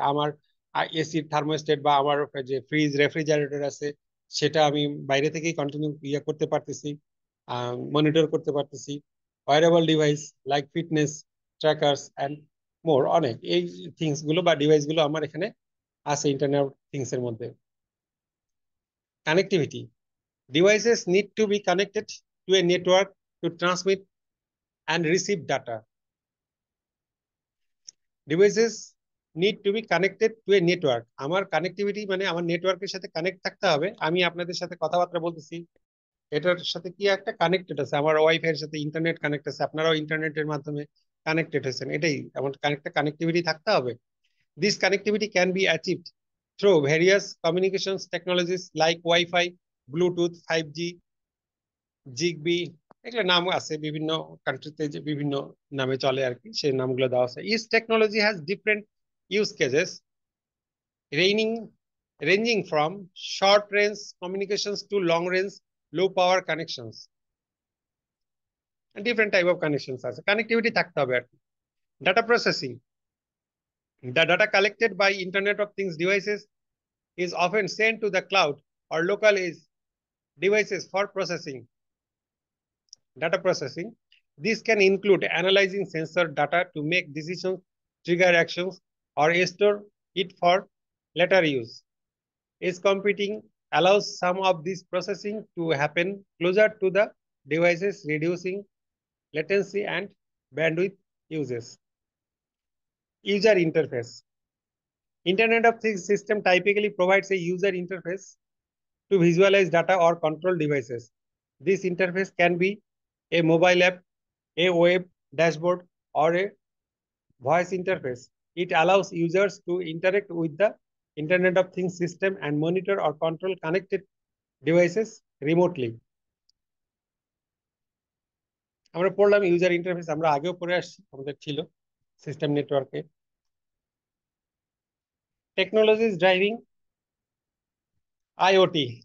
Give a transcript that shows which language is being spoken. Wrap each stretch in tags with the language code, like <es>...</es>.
<bn>আমার এসির থার্মোস্টেট বা আমার যে রেফ্রিজারেটর আছে, সেটা আমি বাইরে থেকেই কন্টিনিউ করতে পারতেছি, মনিটর করতে পারতেছি।</bn> <en>wearable device like fitness trackers and more,</en> <bn>অনেক এই থিংস গুলো বা ডিভাইস গুলো আমার এখানে আছে ইন্টারনেট থিংস এর মধ্যে।</bn> <en>Connectivity: devices need to be connected to a network to transmit and receive data. Devices need to be connected to a network.</en> <bn>আমার কানেক্টিভিটি মানে আমার নেটওয়ার্কের সাথে কানেক্ট থাকতে হবে। আমি আপনাদের সাথে কথাবার্তা বলতেছি, এটার সাথে কি একটা কানেক্টেড আছে, আমার ওয়াইফাই এর সাথে ইন্টারনেট কানেক্ট আছে, আপনারাও ইন্টারনেটের মাধ্যমে কানেক্টেড হয়েছেন, এটাই আমার কানেক্টিভিটি থাকতে হবে।</bn> <en>This connectivity can be achieved through various communications technologies like Wi-Fi,</en> <bn>Bluetooth, 5G, Zigbee, এগুলো নাম আছে বিভিন্ন কান্ট্রিতে, যে বিভিন্ন নামে চলে আর কি, সেই নামগুলো দেওয়া আছে।</bn> <en>Each technology has different use cases ranging, ranging from short range communications to long range low power connections. Different type of connections</en> <bn>আছে, connectivity থাকতে হবে আর কি।</bn> <en>Data processing. The data collected by Internet of Things devices is often sent to the cloud or local edge devices for processing. Data processing. This can include analyzing sensor data to make decisions, trigger actions, or store it for later use. Edge computing allows some of this processing to happen closer to the devices, reducing latency and bandwidth uses. User interface. Internet of Things system typically provides a user interface to visualize data or control devices. This interface can be a mobile app, a web dashboard, or a voice interface. It allows users to interact with the Internet of Things system and monitor or control connected devices remotely.</en> <bn>আমরা পড়লাম user interface, আমরা আগেও পড়ে আসছি, আমাদের ছিল system নেটওয়ার্কে।</bn> <en>Technologies driving IoT.</en>